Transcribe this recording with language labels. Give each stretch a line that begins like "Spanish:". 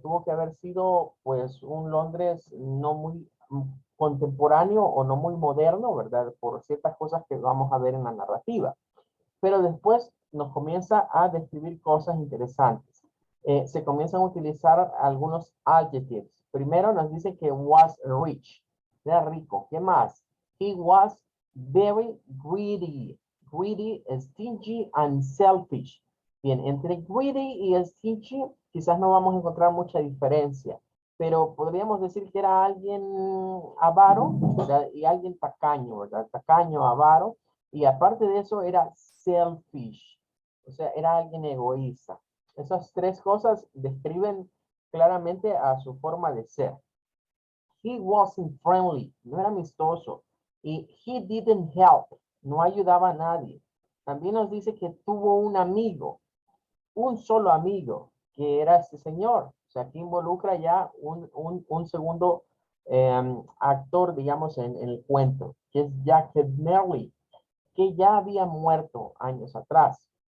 Spanish: Tuvo que haber sido pues un Londres no muy contemporáneo o no muy moderno, ¿verdad? Por ciertas cosas que vamos a ver en la narrativa. Pero después nos comienza a describir cosas interesantes. Se comienzan a utilizar algunos adjectives. Primero nos dice que
English: was rich,
Spanish: era rico. ¿Qué más?
English: He was very greedy. Greedy, stingy and selfish.
Spanish: Bien, entre greedy y stingy quizás no vamos a encontrar mucha diferencia, pero podríamos decir que era alguien avaro, ¿verdad? Y alguien tacaño, ¿verdad? Tacaño, avaro, y aparte de eso era selfish, o sea, era alguien egoísta. Esas tres cosas describen claramente a su forma de ser.
English: He wasn't friendly,
Spanish: no era amistoso. Y
English: he didn't help,
Spanish: no ayudaba a nadie. También nos dice que tuvo un amigo, un solo amigo, que era este señor. O sea, aquí involucra ya un segundo actor, digamos, en el cuento, que es Jack Merley, que ya había muerto años atrás.